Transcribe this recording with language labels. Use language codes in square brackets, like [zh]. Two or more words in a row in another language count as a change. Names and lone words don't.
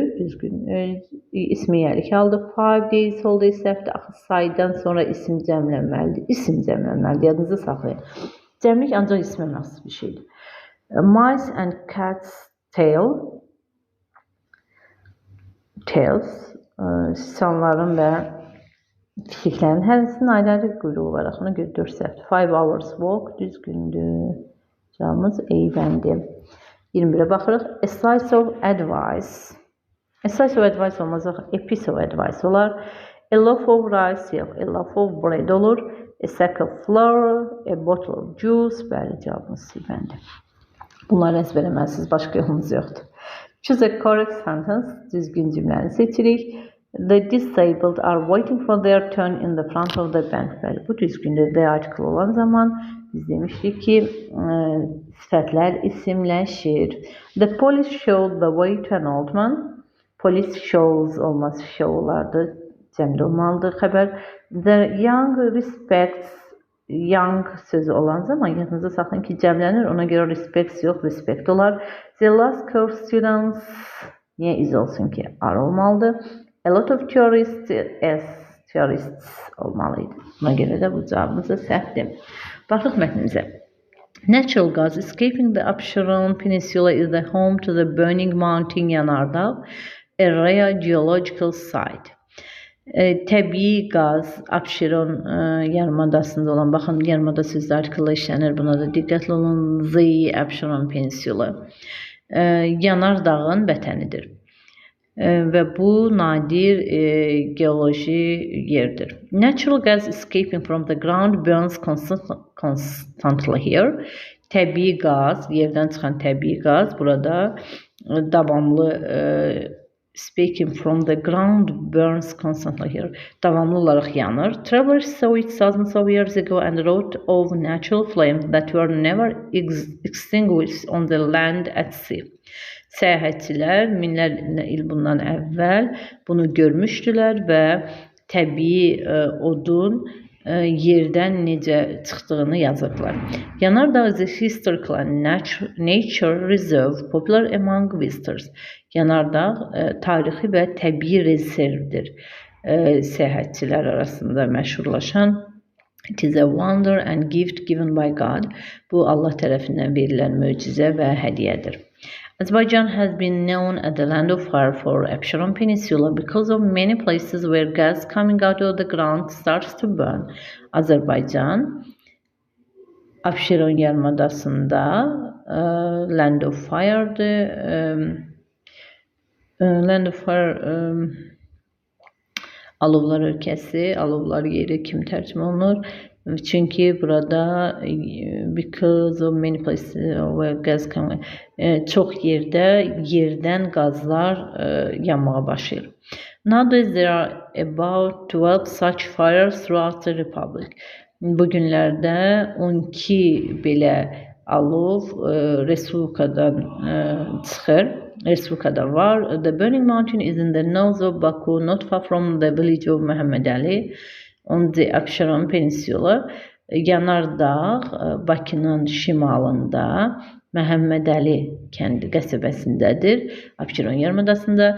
[az] Düzgün ismi yerlik aldı. 5 days oldu səhvdir. Axı saydan sonra isim cəmlənməlidir. İsim cəmlənməlidir. Yadınızı saxlayın. Cəmlik ancaq ismə məxsus bir şeydir. [en] Mice and cat's tails [az] siçanların və pişiklərin hərəsinin ayrı quyruğu var. Ona görə 4 səhvdir. [en] 5 hours walk [az] düzgündür. Cavabımız ey bəndi. 21'e baxırıq. [en] A slice of advice. A slice of advice olmaz. A piece of advice olar. A loaf of rice yox. A loaf of bread olur. A sack of flour. A bottle of juice. [az] Bəli, cavabımız C bəndi. Bunları əzbərləməlisiniz. Başqa yolumuz yoxdur. [en] Choose a correct sentence. [az] Düzgün cümləni seçirik. [en] The disabled are waiting for their turn in the front of the bank. [az] Bəli, bu düzgündür. [en] The article [az] olan zaman biz demişdik ki sifətlər isimləşir. [en] The police showed the way to an old man. Police shows [az] olmaz, showlardır. Cəmdə olmalıdır xəbər. [en] The young respects, [az] young sözü olan zaman yadınızda saxlayın ki cəmlənir. Ona görə respects yox, respect olar. [en] The last course students [az] niyə iz olsun ki? Are olmalıdır. [en] A lot of tourists as tourists olmalıydı. [az] Ona görə də bu cavabımız da səhvdir. Baxırıq mətnimizə. [en] Natural gas escaping the Absheron Peninsula is the home to the Burning Mountain yanardağ, a rare geological site. [az] Təbii qaz Absheron yarımadasında olan, baxın yarımada sözü artikılla işlənir, buna da diqqətli olun. The Absheron Peninsula yanardağın vətənidir. Və bu nadir geoloji yerdir. [en] Natural gas escaping from the ground burns constantly here. [az] Təbii qaz, yerdən çıxan təbii qaz burada davamlı [en] speaking from the ground burns constantly here. [az] Davamlı olaraq yanır. [en] Travelers saw it thousands of years ago and wrote of natural flames that were never extinguished on the land at sea. [az] Səyahətçilər minlərlə il bundan əvvəl bunu görmüşdülər və təbii odun yerdən necə çıxdığını yazırdılar. [en] Yanardağ is a historical and nature reserve popular among visitors. [az] Yanardağ tarixi və təbii rezervdir. Səyahətçilər arasında məşhurlaşan. [en] It is a wonder and gift given by God. [az] Bu Allah tərəfindən verilən möcüzə və hədiyyədir. [en] Azerbaijan has been known as the land of fire for Absheron Peninsula because of many places where gas coming out of the ground starts to burn. [az] Azərbaycan Abşeron yarımadasında Land of Fire'dır. Land of Fire Alovlar ölkəsi, alovlar yeri kimi tərcümə olunur. Çünki burada [en] because of many places where gas [az] çox yerdən qazlar yanmağa başlayır. [en] Nowadays there are about 12 such fires throughout the Republic. [az] Bu günlərdə 12 belə alov respublikadan çıxır. Respublikada var. [en] The Burning Mountain is in the north of Baku, not far from the village of Muhammad Ali on the Abşeron Peninsula. [az] Yanardağ Bakının şimalında Muhammad Ali kəndi qəsəbəsindədir. Abşeron yarımadasında.